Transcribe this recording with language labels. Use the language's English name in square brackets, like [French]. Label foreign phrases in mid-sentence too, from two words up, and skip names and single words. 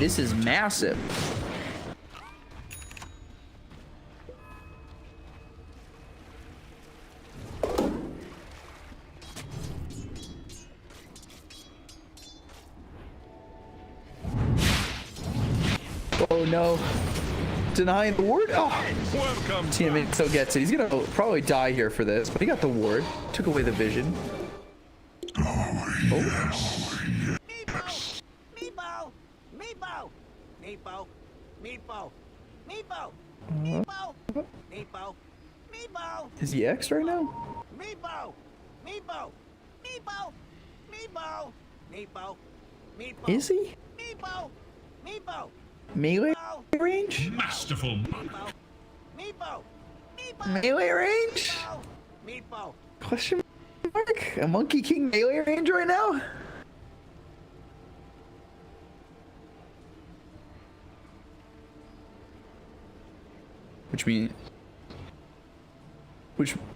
[English] This is massive. Oh no. Denying the ward? Oh. TMA still gets it. He's gonna probably die here for this, but he got the ward. Took away the vision. Oh. Meepo! Meepo! Meepo! Meepo! Meepo! Meepo! Meepo! Meepo! Is he X right now? Meepo! Meepo! Meepo! Meepo! Meepo! Meepo! Is he? Meepo! Meepo! Melee range? Masterful. Meepo! Meepo! Melee range? Meepo! Question mark? A Monkey King melee range right now? Which means... Which...